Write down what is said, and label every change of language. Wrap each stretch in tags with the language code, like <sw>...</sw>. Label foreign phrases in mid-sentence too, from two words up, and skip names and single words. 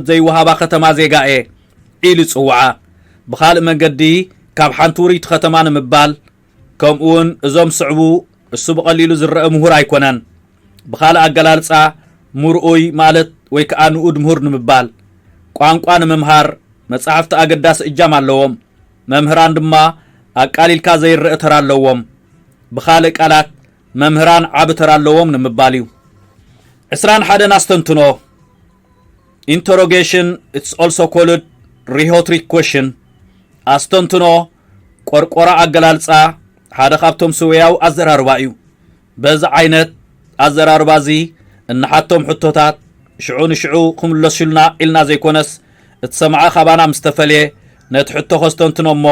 <ti>ዘይወሃባ ከተማ ዜጋ እየ ኢሉ ይጽውዓ ብኻልእ መንገዲ ካብ ሓንቲ ውሪት ከተማ ንምባል ከምኡውን እዞም ስዕቡ እሱ ብቐሊሉ ዝረአ ምሁር ኣይኮነን ብኻልእ ኣገላልጻ ምርኡይ ማለት ወይ ከዓ ንኡድ ምሁር ንምባል ቋንቋ ንምምሃር መጽሓፍቲ ኣገዳሲ እጃም ኣለዎም መምህራን ድማ ኣቃሊልካ ዘይርአ ተራ ኣለዎም ብኻልእ ቃላት መምህራን ዓብ ተራ ኣለዎም ንምባል እዩ 21 ኣስተንትኖ</ti> <en>interrogation it's also called rhetoric question</en> <ti>ኣስተንትኖ ቆርቆራ ኣገላልጻ ሓደ ካብቶም ስውያዊ ኣዘራርባ እዩ በዚ ዓይነት ኣዘራርባ እዚ እንሓቶም ሕቶታት ሽዑ ንሽዑ ክምለሱልና ኢልና ዘይኮነስ እቲ ሰምዐ ኻባና ምስተፈልየ ነቲ ሕቶ ከስተንትኖ እሞ</ti>